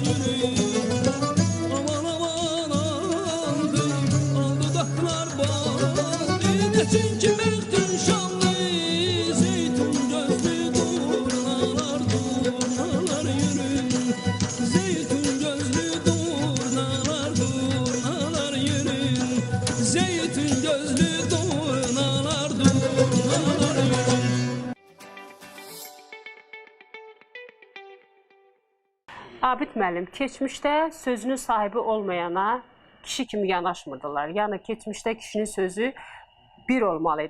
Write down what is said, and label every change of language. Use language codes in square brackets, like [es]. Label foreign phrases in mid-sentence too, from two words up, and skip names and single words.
[tr] yürüyor Aman aman aldı Aldodaklar bağlı Çünkü baktın şanlı zeytin gözlü durnalar durnalar yürüyor Zeytin gözlü durnalar durnalar yürüyor Zeytin gözlü durnalar durnalar yürüyor [az] Abid müəllim, keçmişdə sözünün sahibi olmayana kişi kimi yanaşmırdılar. Yəni keçmişdə kişinin sözü bir olmalıydı.